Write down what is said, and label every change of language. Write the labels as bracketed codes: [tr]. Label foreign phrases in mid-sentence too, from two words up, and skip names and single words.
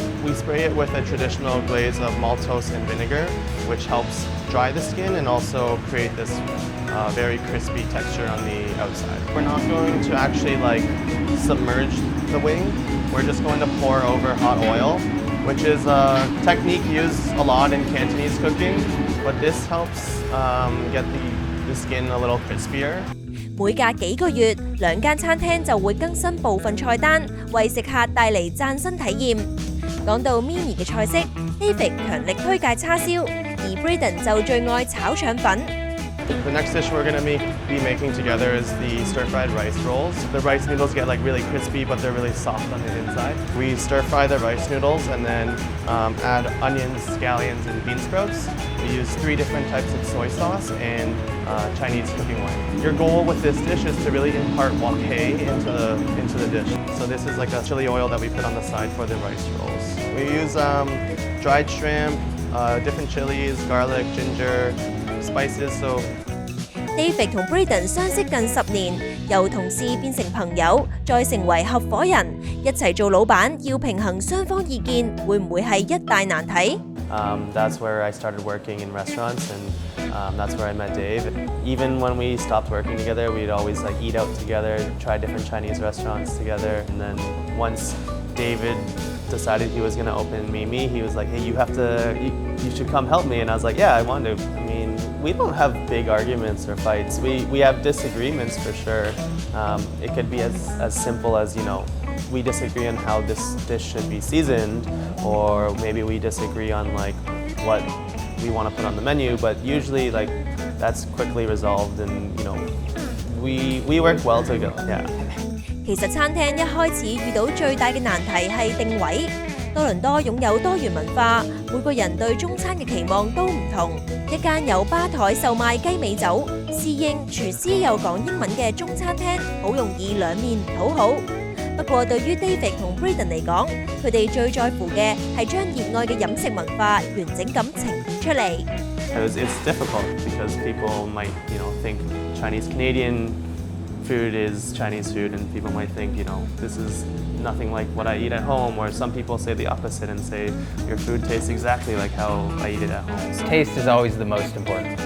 [en] We spray it with a traditional glaze of maltose and vinegar, which helps dry the skin and also create this very crispy texture on the outside. We're not going to actually submerge the wing. We're just going to pour over hot oil, which is a technique used a lot in Cantonese cooking, but this helps get the skin a little crispier. [yue] 每隔幾個月，兩間餐廳就會更新部分菜單，為食客帶嚟嶄新體驗。講到 MIMI 嘅菜式 ，David 強力推介叉燒，而 Braden 就最愛炒腸粉。 [en] The next dish we're going to be making together is the stir-fried rice rolls. The rice noodles get really crispy, but they're really soft on the inside. We stir-fry the rice noodles and then add onions, scallions, and bean sprouts. We use 3 different types of soy sauce and Chinese cooking oil. Your goal with this dish is to really impart wok hei into the dish. So this is like a chili oil that we put on the side for the rice rolls. We use dried shrimp, different chilies, garlic, ginger, spices. So [yue] David 同 Braden 相識近10年，由同事變成朋友，再成為合夥人，一齊做老闆，要平衡雙方意見，會唔會係一大難題？ [en] That's where I started working in restaurants, and that's where I met Dave. Even when we stopped working together, we'd always eat out together, try different Chinese restaurants together. And then once David decided he was going to open MIMI, he was like, "Hey, you should come help me." And I was like, "Yeah, I want to." I mean, we don't have big arguments or fights. We have disagreements for sure. It could be as simple as we disagree on how this dish should be seasoned, or maybe we disagree on what we want to put on the menu. But usually that's quickly resolved, and we work well together. Yeah. [yue] 其實餐廳一開始遇到最大嘅難題係定位。多倫多擁有多元文化，每個人對中餐嘅期望都唔同。一間有吧台售賣雞尾酒、侍應、廚師又講英文嘅中餐廳，好容易兩面唔討好。不過對於 David 同 Braden 嚟講，佢哋最在乎嘅係將熱愛嘅飲食文化完整咁呈現出嚟。 [en] It's difficult because people might think Chinese Canadian food is Chinese food, and people might think, you know, this is nothing like what I eat at home, or some people say the opposite and say your food tastes exactly like how I eat it at home. So Taste is always the most important.